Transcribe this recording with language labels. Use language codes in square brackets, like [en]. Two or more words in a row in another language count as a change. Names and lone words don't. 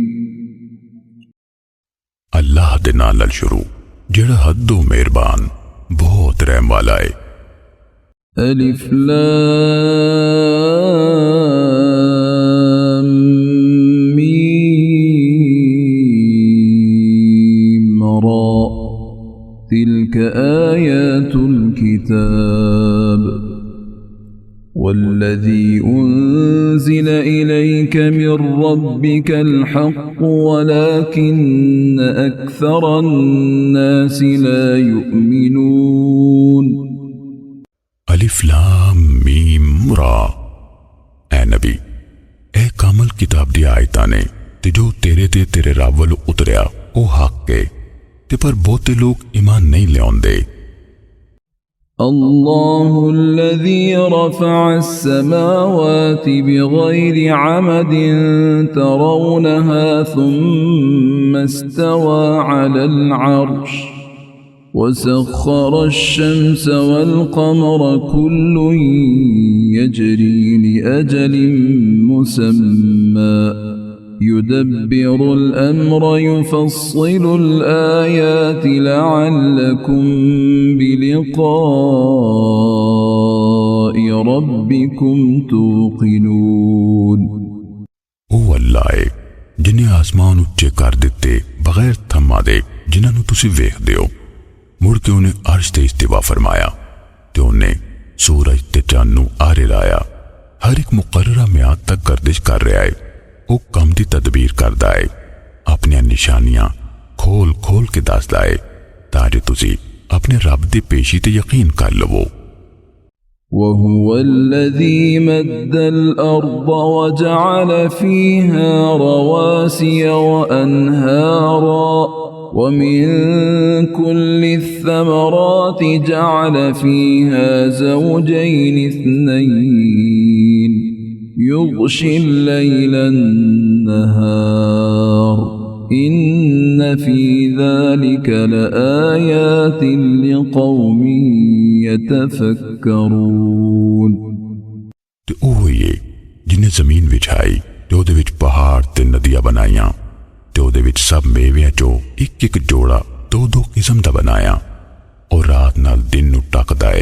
[pa] اللہ دے نال نال شروع جیہڑا حدوں مہربان بہت رحم والا ہے. [ar] ألف لام ميم را تلك آيات الكتاب والذي أنزل إليك من ربك الحق ولكن أكثر الناس لا يؤمنون. ألف لام ميم را. [pa] اے نبی، اے کامل کتاب دی آیتاں نے تے جو تیرے تے تیرے رب ولوں اتریا او حق ہے تے پر بہتے لوک ایمان نہیں لیاندے. [ar] الله الذي رفع السماوات بغير عمد ترونها ثم استوى على العرش وسخر الشمس والقمر كل يجري لأجل مسمى يدبر الأمر يفصل الآيات لعلكم بلقاء ربكم توقنون. [pa] او اللہ ہے جنہیں آسمان اچے کر دتے بغیر تھماں دے جنہاں تسی ویکھدے ہو. مڑ کے انہیں عرش تے استوا فرمایا تے انہیں سورج تے چند نوں آرے لایا. [ur] ہر ایک مقررہ میعاد تک گردش کر رہا ہے. [pa] او کم دی تدبیر کردا ہے، اپنی نشانیاں کھول کھول کے دسدا ہے تاجے تسی اپنے رب دی پیشی تے یقین کر لوو. [ar] وهو الذي مد الأرض وجعل فيها رواسي وأنهارا ومن كل الثمرات جعل فيها زوجين اثنين يغشي الليل النهار إن في ذلك لآيات لقوم يتفكرون. [pa] تے اوہ یے جنہیں زمین وچھائی تے اوہدے وچ پہاڑ تے ندیاں بنائیاں تے اوہدے وچ سب میویاں چوں ایک ایک جوڑا دو دو قسم دا بنایا اور رات نال دن نوں ٹکدا ہے.